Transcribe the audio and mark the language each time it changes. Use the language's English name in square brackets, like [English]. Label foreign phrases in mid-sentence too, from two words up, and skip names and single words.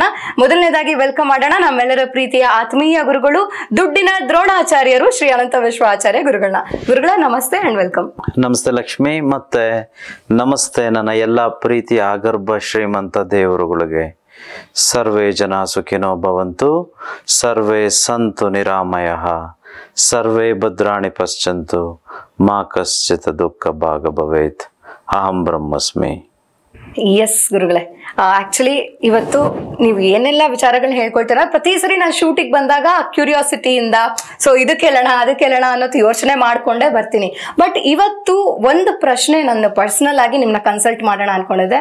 [Kannada] ಮೊದಲನೇದಾಗಿ ವೆಲ್ಕಮ್ ಮಾಡೋಣ ನಮ್ಮೆಲ್ಲರ ಪ್ರೀತಿಯ ಆತ್ಮೀಯ ಗುರುಗಳು, ದುಡ್ಡಿನ ದ್ರೋಣಾಚಾರ್ಯರು ಶ್ರೀ ಅನಂತ ವಿಶ್ವಾಚಾರ್ಯ ಗುರುಗಳ [English] namaste and welcome. [Kannada] ನಮಸ್ತೆ ಲಕ್ಷ್ಮಿ, ಮತ್ತೆ ನಮಸ್ತೆ ನನ್ನ ಎಲ್ಲ ಪ್ರೀತಿಯ ಆಗರ್ಭ ಶ್ರೀಮಂತ ದೇವರುಗಳಿಗೆ. [Sanskrit] ಸರ್ವೇ ಜನ ಸುಖಿನೋ ಭವಂತು, ಸರ್ವೇ ಸಂತು ನಿರಾಮಯಃ, ಸರ್ವೇ ಭದ್ರಾಣಿ ಪಶ್ಯಂತು, ಮಾ ಕಶ್ಚಿತ್ ದುಃಖ ಭಾಗ ಭವೇತ್. ಅಹಂ ಬ್ರಹ್ಮಸ್ಮಿ. [Kannada] ಎಸ್ ಗುರುಗಳೇ, ಆಕ್ಚುಲಿ ಇವತ್ತು ನೀವು ಏನೆಲ್ಲ ವಿಚಾರಗಳನ್ನ ಹೇಳ್ಕೊಳ್ತೀರಾ, ಪ್ರತಿ ಸರಿ ನಾನು ಶೂಟಿಗೆ ಬಂದಾಗ ಕ್ಯೂರಿಯಾಸಿಟಿಯಿಂದ ಸೊ ಇದಕ್ಕೆ ಹೇಳೋಣ ಅದಕ್ಕೆ ಹೇಳೋಣ ಅನ್ನೋದು ಯೋಚನೆ ಮಾಡ್ಕೊಂಡೇ ಬರ್ತೀನಿ. ಬಟ್ ಇವತ್ತು ಒಂದು ಪ್ರಶ್ನೆ ನನ್ನ ಪರ್ಸನಲ್ ಆಗಿ ನಿಮ್ಮನ್ನ ಕನ್ಸಲ್ಟ್ ಮಾಡೋಣ ಅನ್ಕೊಂಡಿದ್ದೆ.